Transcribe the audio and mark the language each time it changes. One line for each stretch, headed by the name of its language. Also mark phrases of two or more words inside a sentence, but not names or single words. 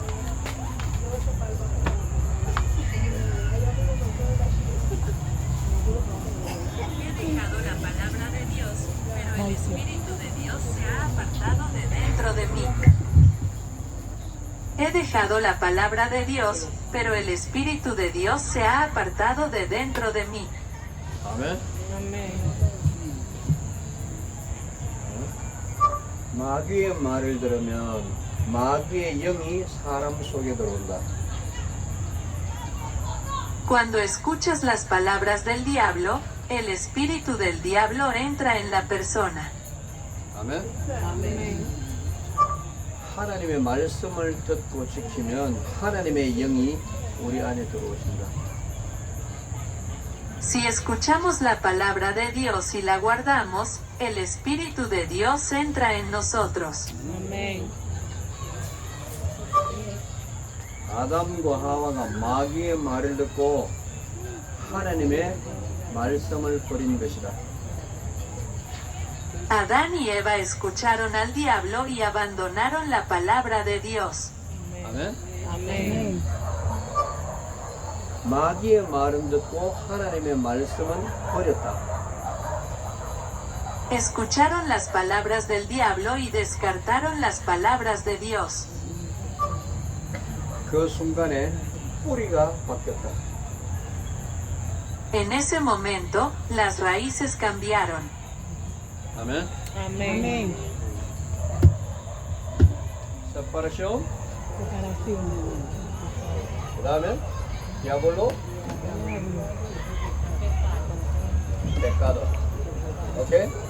Spanish: He dejado la palabra de Dios, pero el Espíritu de Dios se ha apartado de dentro de mí. He dejado la palabra de Dios, pero el Espíritu de Dios se ha apartado de dentro de mí.
Korean: 아멘. 아멘. 마귀의 말을 들으면 마귀의 영이 사람 속에 들어온다.
Spanish: Cuando escuchas las palabras del diablo, el espíritu del diablo entra en la persona.
Korean: 아멘. 아멘. 하나님의 말씀을 듣고 지키면 하나님의 영이 우리 안에 들어오신다.
Spanish: Si escuchamos la palabra de Dios y la guardamos, el espíritu de Dios entra en nosotros.
Korean: 아멘. 아담과 하와가 마귀의 말을 듣고 하나님의 말씀을 버린 것이다.
Spanish: Adán y Eva escucharon al diablo y abandonaron la palabra de Dios.
Korean: 아멘. 아멘. 마귀의 말은 듣고 하나님의 말씀은 버렸다.
Spanish: Escucharon las palabras del diablo y descartaron las palabras de Dios.
Korean: 그 순간에 뿌리가 바뀌었다.
Spanish: En ese momento, las raíces cambiaron.
Korean: 아멘.
Spanish: Amén.
Korean: 세파레션.
Spanish: Separación.
Korean: 그 다음에 디아볼로. Pecado. 오케이?